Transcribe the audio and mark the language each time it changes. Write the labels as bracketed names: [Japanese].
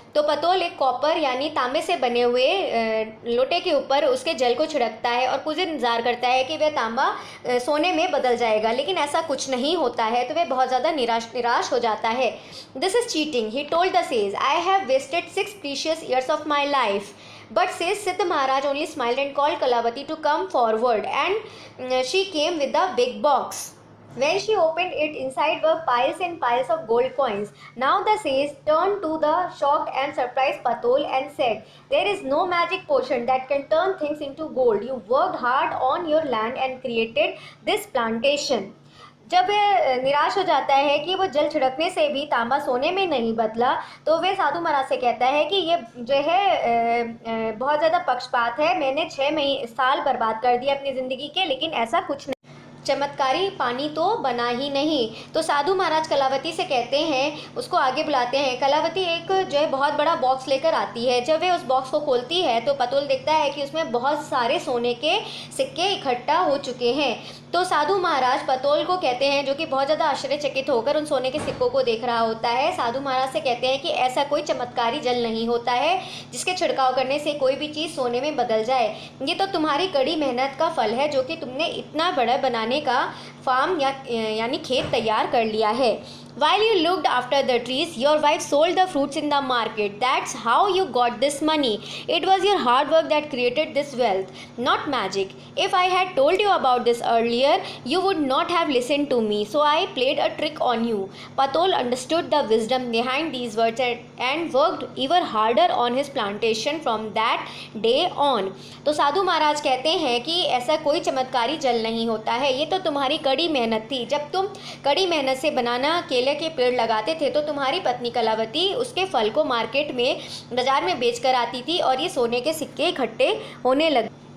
[Hindi] तो पतोल एक कॉपर यानी तांबे से बने हुए लोटे के ऊपर उसके जल को छिड़कता है और कुछ इंतजार करता है कि वह तांबा सोने में बदल जाएगा, लेकिन ऐसा कुछ नहीं होता है। तो वह बहुत ज़्यादा निराश हो जाता है। [English] This is cheating, he told the sage, I have wasted 6 precious years of my life. But says Siddha Maharaj only smiled and called Kalavati to come forward, and she came with a big box. When she opened it, inside were piles and piles of gold coins. Now the sage turned to the shocked and surprised Patol and said, there is no magic potion that can turn things into gold. You worked hard on your land and created this plantation. [Hindi] जब वह निराश हो जाता है कि वो जल छिड़कने से भी तांबा सोने में नहीं बदला तो वे साधु महाराज से कहता है कि ये जो है बहुत ज़्यादा पक्षपात है। मैंने 6 साल बर्बाद कर दिए अपनी ज़िंदगी के, लेकिन ऐसा कुछ नहीं, चमत्कारी पानी तो बना ही नहीं। तो साधु महाराज कलावती से कहते हैं, उसको आगे बुलाते हैं। कलावती एक जो है बहुत बड़ा बॉक्स लेकर आती है। जब वह उस बॉक्स को खोलती है तो पतोल देखता है कि उसमें बहुत सारे सोने के सिक्के इकट्ठा हो चुके हैं। तो साधु महाराज पतोल को कहते हैं, जो कि बहुत ज़्यादा आश्चर्यचकित होकर उन सोने के सिक्कों को देख रहा होता है। साधु महाराज से कहते हैं कि ऐसा कोई चमत्कारी जल नहीं होता है जिसके छिड़काव करने से कोई भी चीज़ सोने में बदल जाए। ये तो तुम्हारी कड़ी मेहनत का फल है जो कि तुमने इतना बड़ा बनाने का फार्म यानी खेत तैयार कर लिया है। [English] While you looked after the trees, your wife sold the fruits in the market. That's how you got this money. It was your hard work that created this wealth, not magic. If I had told you about this earlier, you would not have listened to me. So I played a trick on you. Patol understood the wisdom behind these words and worked even harder on his plantation from that day on. [Hindi] तो साधु महाराज कहते हैं कि ऐसा कोई चमत्कारी जल नहीं होता है, ये तो तुम्हारी कड़ी मेहनत थी। जब तुम कड़ी मेहनत से बनाना केले के पेड़ लगाते थे तो तुम्हारी पत्नी कलावती उसके फल को मार्केट में बाजार में बेच कर आती थी और ये सोने के सिक्के इकट्ठे होने लगे।